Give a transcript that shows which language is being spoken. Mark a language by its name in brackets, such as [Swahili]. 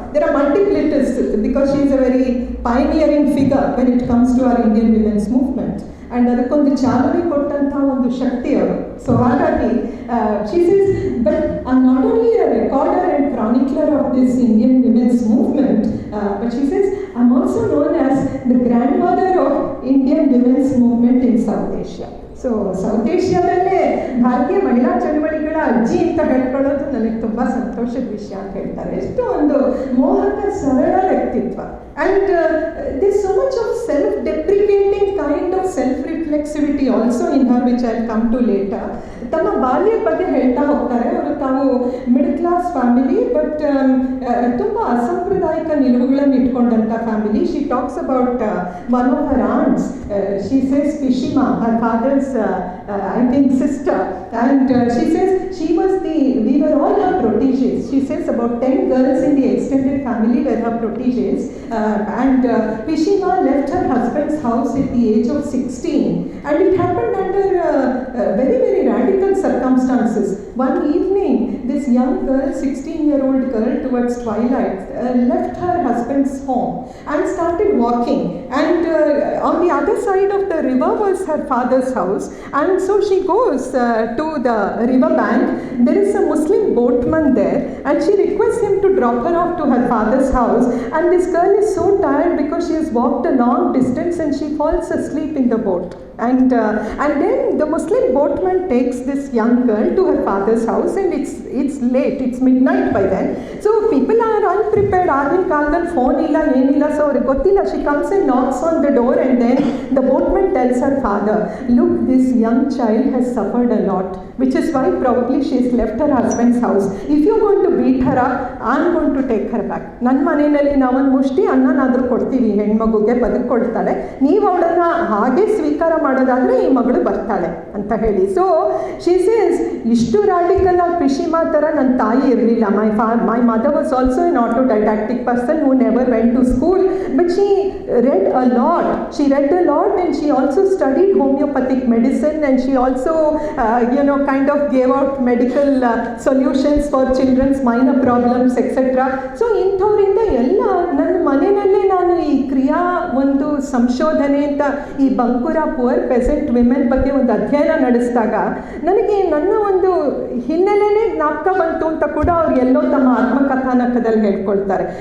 [English] There are multiplicities because she is a very pioneering figure when it comes to our Indian women's movement. [Kannada] And ಅದಕ್ಕೊಂದು ಚಾಲನೆ ಕೊಟ್ಟಂಥ ಒಂದು ಶಕ್ತಿ ಅವರು. [English] so [Kannada] ಹಾಗಾಗಿ [English] she says, but I'm not only a recorder and chronicler of this Indian women's movement, but she says, I'm also known as the grandmother of Indian women's movement in South Asia. [Kannada] So south ಏಷ್ಯಾದಲ್ಲೇ ಭಾರತೀಯ ಮಹಿಳಾ ಚಳವಳಿಗಳ ಅಜ್ಜಿ ಅಂತ ಹೇಳ್ಕೊಳ್ಳೋದು ನನಗೆ ತುಂಬ ಸಂತೋಷದ ವಿಷಯ ಅಂತ ಹೇಳ್ತಾರೆ. ಎಷ್ಟು ಒಂದು ಮೋಹಕ ಸರಳ ವ್ಯಕ್ತಿತ್ವ. [English] And this so much of self deprecating kind of self reflexivity also in her which I come to later. [Kannada] ತಮ್ಮ ಬಾಲ್ಯದ ಬಗ್ಗೆ ಹೇಳ್ತಾ ಹೋಗ್ತಾರೆ. ಅವರು ತಾವು ಮಿಡಲ್ ಕ್ಲಾಸ್ ಫ್ಯಾಮಿಲಿ, ಬಟ್ ತುಂಬ ಅಸಾಂಪ್ರದಾಯಿಕ ನಿಲುವುಗಳನ್ನು ಇಟ್ಕೊಂಡಂಥ family. [English] She talks about one of her aunts. She says Pishima, her father's I think sister, and she says we were all her proteges. She says about 10 girls in the extended family were her proteges, and Pishima left her husband's house at the age of 16, and it happened under very very radical circumstances. One evening this young girl, 16-year-old girl, towards twilight left her husband's home and started walking, and on the other side of the river was her father's house. And so she goes to the river bank. There is a Muslim boatman there, and she requests him to drop her off to her father's house. And this girl is so tired because she has walked a long distance, and she falls asleep in the boat. And then the Muslim boatman takes this young girl to her father's house, and it's late, it's midnight by then. So people are unprepared. [Kannada] ಆಗಿನ ಕಾಲದಲ್ಲಿ phone ಇಲ್ಲ, ಏನಿಲ್ಲ, so ಅವ್ರಿಗೆ ಗೊತ್ತಿಲ್ಲ. [English] She comes and knocks on the door, and then the boatman tells her father, look, this young child has suffered a lot. which is why probably she's left her husband's house. If you're going to beat her up, I'm going to take her back. [Kannada] ನನ್ನ ಮನೆಯಲ್ಲಿ ನಾವೊಂದು ಮುಷ್ಟಿ ಅನ್ನನಾದರೂ ಕೊಡ್ತೀವಿ ಹೆಣ್ಮಗುಗೆ, ಬದುಕೊಳ್ತಾಳೆ, ನೀವು ಅವಳನ್ನು ಹಾಗೆ ಸ್ವೀಕಾರ ಮಾಡೋದಾದರೆ ಈ ಮಗಳು ಬರ್ತಾಳೆ ಅಂತ ಹೇಳಿ. [English] so she says, [Kannada] ಇಷ್ಟು ರಾಡಿಕಲ್ ಆಗಿ ಪಿಶಿಮಾ ಥರ ನನ್ನ ತಾಯಿ ಇರಲಿಲ್ಲ. [English] My mother was also an autodidactic person who never went to school, but she read a lot. She read a lot and she also studied homeopathic medicine, and she also kind of gave out medical solutions for children's minor problems, etc. [Kannada] So ಇಂಥವರಿಂದ ಎಲ್ಲ ನನ್ನ ಮನೆಯಲ್ಲೇ ನಾನು ಈ ಕ್ರಿಯಾ ಒಂದು ಸಂಶೋಧನೆ ಅಂತ ಈ ಬಂಕುರ [English] poor peasant women [Kannada] ಬಗ್ಗೆ ಒಂದು ಅಧ್ಯಯನ ನಡೆಸಿದಾಗ ನನಗೆ ನನ್ನ ಒಂದು ಹಿನ್ನೆಲೆನೇ ಜ್ಞಾಪಕ ಬಂತು ಅಂತ ಕೂಡ ಅವ್ರು ಎಲ್ಲೋ ತಮ್ಮ ಆತ್ಮಕಥಾನಕದಲ್ಲಿ ಹೇಳ್ಕೊಳ್ತಾರೆ.